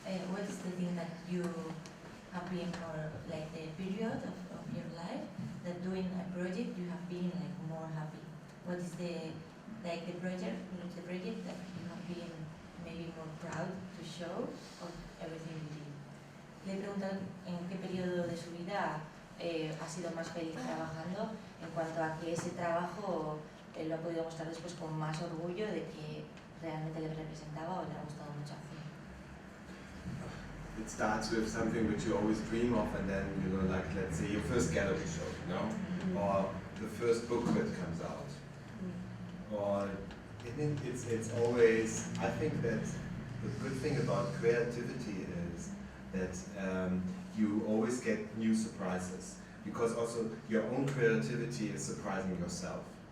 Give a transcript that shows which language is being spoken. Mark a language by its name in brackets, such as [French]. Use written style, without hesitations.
[English] What is the thing that you have been for like the period of your life that doing a project you have been like more happy? What is the project that you have been maybe more proud to show of everything you did? [Spanish] Le he preguntado en qué periodo de su vida ha sido más feliz trabajando en cuanto a que ese trabajo lo ha podido mostrar después con más orgullo de que realmente le representaba o le ha gustado mucho hacer. [English] It starts with something which you always dream of, and then, you know, like, let's say your first gallery show, you know, or the first book that comes out. Or, I mean, it's always, I think that the good thing about creativity is that you always get new surprises, because also your own creativity is surprising yourself.